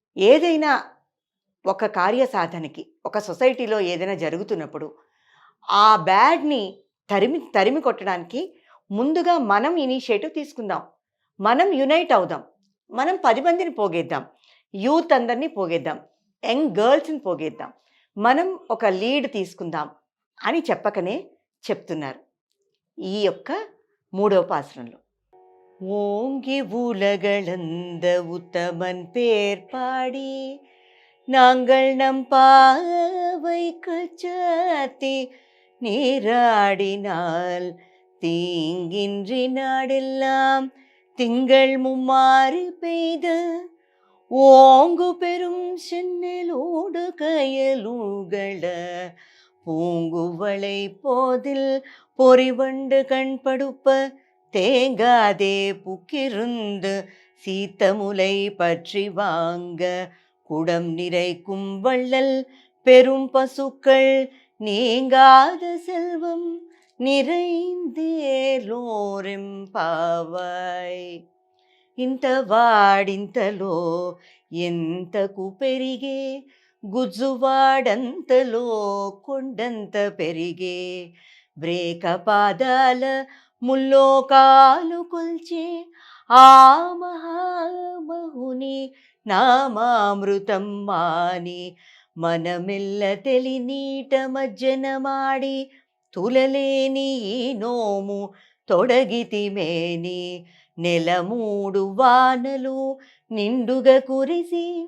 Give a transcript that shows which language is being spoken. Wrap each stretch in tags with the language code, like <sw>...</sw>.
<te>ఏదైనా ఒక కార్యసాధనకి, ఒక సొసైటీలో ఏదైనా జరుగుతున్నప్పుడు ఆ బ్యాడ్ని తరిమి కొట్టడానికి ముందుగా మనం ఇనిషియేటివ్ తీసుకుందాం, మనం యునైట్ అవుదాం, మనం 10 మందిని పోగేద్దాం, యూత్ అందరినీ పోగేద్దాం, యంగ్ గర్ల్స్ని పోగేద్దాం, మనం ఒక లీడ్ తీసుకుందాం అని చెప్పకనే చెప్తున్నారు ఈ యొక్క 3వ పాసురంలో.</te> <ta>ஓங்கி உலகளந்த உத்தமன் பேர் பாடி நாங்கள் நம் பாவை கச்சாத்தி நீராடினால் தீங்கின்றி நாடெல்லாம் திங்கள் மும்மாறி பெய்த ஓங்கு பெரும் சென்னலோடு கயலுகள பூங்குவளை போதில் பொறிவண்டு கண்படுப்ப தேங்காதே புக்கிருந்து சீத்தமுலை பற்றி வாங்க குடம் நிறைக்கும் வள்ளல் பெரும் பசுக்கள் நீங்காத செல்வம் நிறைந்தேலோరెంపావాయ్.</ta> <te>ఇంత వాడింతలో ఎంతకు పెరిగే గుజ్జువాడంతలో కొండంత పెరిగే బ్రేక పాదాల ముల్లోకాలు కొల్చే ఆ మహామహుని నామామృతం మాని మనమెల్ల తెలినీట మజ్జన మాడి తులలేని ఈ నోము తొడగితిమేని నెల 3 వానలు నిండుగా కురిసి</te>